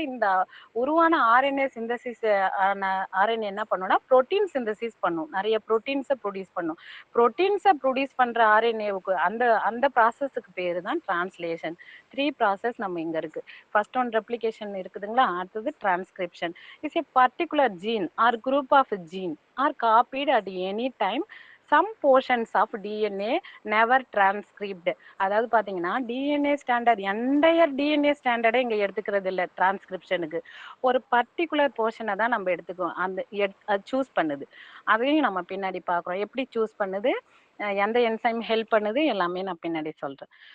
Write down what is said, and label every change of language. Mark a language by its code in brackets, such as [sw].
[ta] இந்த உருவான RNA synthesis ஆன ஆர்என்ஏ என்ன பண்ணும்னா புரோட்டீன் சிந்தசிஸ் பண்ணும், நிறைய புரோட்டீன்ஸை ப்ரொடியூஸ் பண்ணும். புரோட்டீன்ஸை ப்ரொடியூஸ் பண்ற ஆர்என்ஏவுக்கு அந்த அந்த ப்ராசஸுக்கு பேரு தான் டிரான்ஸ்லேஷன். 3 ப்ராசஸ் நம்ம இங்க இருக்கு. ஃபர்ஸ்ட் ஒன் ரெப்ளிகேஷன் இருக்குதுங்களா, அடுத்தது transcription. [en] Is a particular gene or group of gene are copied at any time some portions of DNA never transcribed. [ta] அதாவது பாத்தீங்கன்னா டிஎன்ஏ ஸ்டாண்டர்ட் என்டையர் டிஎன்ஏ ஸ்டாண்டர்டே இங்க எடுத்துக்கிறது இல்ல. டிரான்ஸ்கிரிப்ஷனுக்கு ஒரு பர்டிகுலர் போர்ஷனை தான் நம்ம எடுத்துக்குவோம். அந்த சூஸ் பண்ணுது. அதையும் நம்ம பின்னாடி பாக்குறோம் எப்படி சூஸ் பண்ணுது, எந்த என்சைம் ஹெல்ப் பண்ணுது, எல்லாமே நான் பின்னாடி சொல்றேன்.